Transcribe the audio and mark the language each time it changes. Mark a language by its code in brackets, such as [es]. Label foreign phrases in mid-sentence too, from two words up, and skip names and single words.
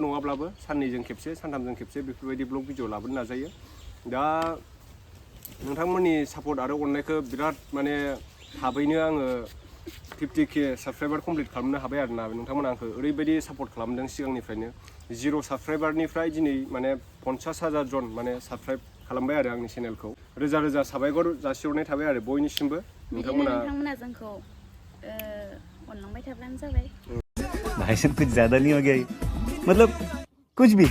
[brx] नङाब्लाबो साननैजों खेबसे सानथामजों खेबसे बेफोरबायदि ब्लग भिडिअ लाबोनो नाजायो दा नोंथांमोननि सापर्ट आरो अननायखौ बिराद माने थाबैनो आङो 50K [en] subscriber complete [brx] खालामनो हाबाय आरोना नोंथांमोना आंखौ ओरैबायदि सापर्ट खालामदों सिगांनिफ्रायनो 0 साबस्क्राइबारनिफ्राय दिनै माने 50,000 जन माने साबस्क्राइब खालामबाय आरो आंनि चेनेलखौ रोजा रोजा साबायखर जासिहरनाय थाबाय आरो बयनिसिमबो नोंथांमोना जोंखौ अनलांबाय थाब्लानो जाबाय [hi] भाई साहब कुछ ज्यादा नहीं हो गया मतलब कुछ भी